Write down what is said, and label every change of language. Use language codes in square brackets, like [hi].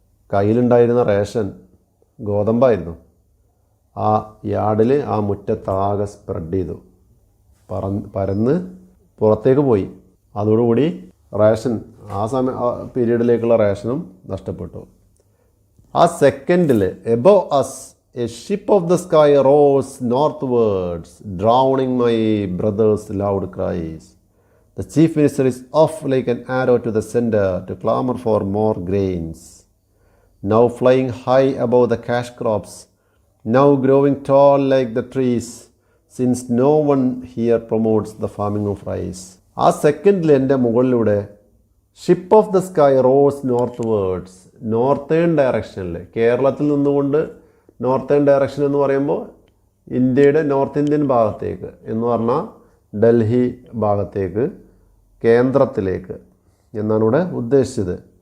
[ml] കയ്യിലുണ്ടായിരുന്ന റേഷൻ ഗോതമ്പായിരുന്നു. ആ യാർഡിൽ, ആ മുറ്റത്താകെ സ്പ്രെഡ് ചെയ്തു, പരന്ന് പുറത്തേക്ക് പോയി. അതോടുകൂടി റേഷൻ, ആ പീരീഡിലേക്കുള്ള റേഷനും നഷ്ടപ്പെട്ടു. [en] ആ സെക്കൻഡിൽ above us a ship of the sky rose northwards drowning my brothers' loud cries. The chief minister is off like an arrow to the center to clamor for more grains. Now flying high above the cash crops, now growing tall like the trees, since no one here promotes the farming of rice. [ml] ആ സെക്കൻഡിൽ എൻ്റെ മുകളിലൂടെ [en] ship of the sky rose northwards, [ml] northern ഡയറക്ഷനിൽ, കേരളത്തിൽ നിന്നുകൊണ്ട് northern direction എന്ന് പറയുമ്പോൾ ഇന്ത്യയുടെ നോർത്ത് ഇന്ത്യൻ ഭാഗത്തേക്ക് എന്ന് പറഞ്ഞാൽ ഡൽഹി ഭാഗത്തേക്ക്, കേന്ദ്രത്തിലേക്ക് എന്നാണ് ഇവിടെ ഉദ്ദേശിച്ചത്.